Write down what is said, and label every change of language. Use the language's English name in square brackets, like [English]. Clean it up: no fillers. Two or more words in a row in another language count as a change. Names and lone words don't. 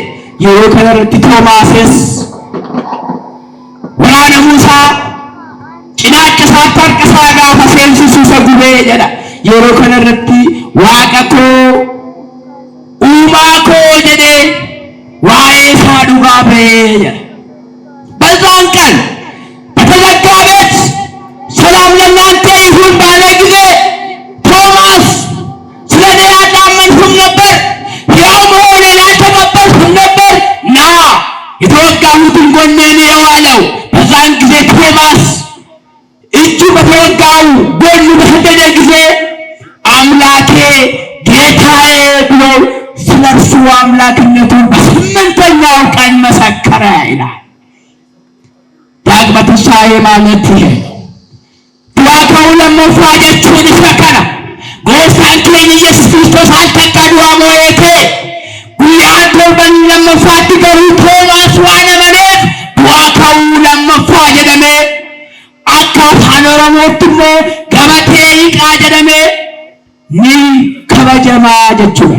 [Oromo] Yeroo kanarratti Toomaasis waraanamuu isaa cinaacha isaatti harka isaa gaafa seensisu isa gubee jedha. Yeroo kanarratti waaqa koo uumaa koo jedhee waa'ee isaa dhugaa ba'ee jedha. [Amharic] በዛን ቀን በተዘጋ ቤት ሰላም ለእናንተ ይሁን ባለ ጊዜ ቶማስ ስለ እኔ አላመንህም ነበር፣ ሕያው መሆኔን አልተቀበልህም ነበር፣ ና የተወጋሁትን ጎኔን እየው አለው። በዛን ጊዜ ቶማስ እጁ በተወጋው ጎኑ በሰደደ ጊዜ አምላኬ ጌታዬ ብሎ ስለ እርሱ አምላክነቱን በ8ኛው ቀን መሰከረ ይላል። ዳግመ ትንሣኤ ማለት ይሄ [Oromo] du'aa ka'uu lammaffaa jechuun isa kana. Gooftaan keenya Yesuus Kiristoos akka du'aa moo'ee ta'e guyyaa torban lammaffaatti garuu Toomaas waan amaneef du'aa ka'uu lammaffaa jedhamee akka afaan Oromootti immoo gabatee hiiqaa jedhamee ni kabajamaa jechuudha.